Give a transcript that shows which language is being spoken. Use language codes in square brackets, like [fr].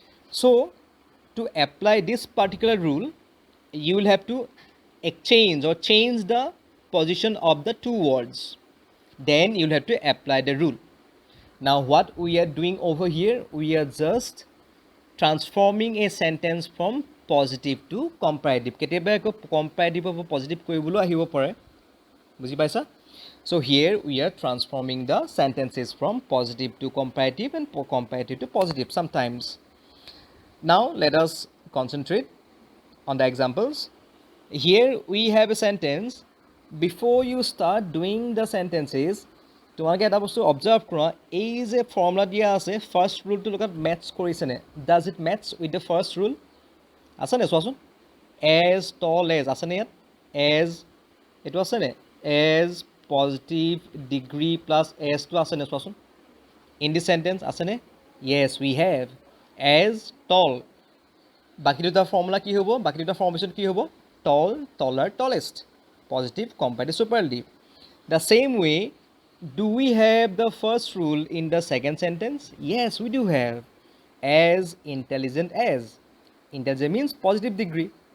[en] So to apply this particular rule, you will have to exchange or change the position of the two words. Then you will have to apply the rule. Now what we are doing over here, we are just transforming a sentence from positive to comparative. [as] কেতিয়াবা একো comparative of positive কৰিবলৈ আহিব পাৰে, বুজি পাইছা? [en] So here we are transforming the sentences from positive to comparative and comparative to positive sometimes. Now let us concentrate on the examples. Here we have a sentence. Before you start doing the sentences, [as] তোমালোকে এটা বস্তু observe কৰা, এই যে formula দিয়া আছে first ৰুলটোৰ লগত match কৰিছেনে? [en] Does it match with the first rule? [as] আছেনে চোৱাচোন? [en] As tall as আছেনে ইয়াত? [as] এজ এইটো আছেনে? এজ পজিটিভ ডিগ্ৰী প্লাছ এজটো আছেনে চোৱাচোন? ইন দিছ চেণ্টেঞ্চ আছেনে? [en] Yes we have as tall. [as] বাকী দুটা ফৰ্মুলা কি হ'ব? বাকী দুটা ফৰ্মেশ্যন কি হ'ব? [en] Tall, taller, tallest, positive, comparative, superlative. The same way, do we have the first rule in the second sentence? Yes, we do have. As intelligent as. Intelligent means positive degree.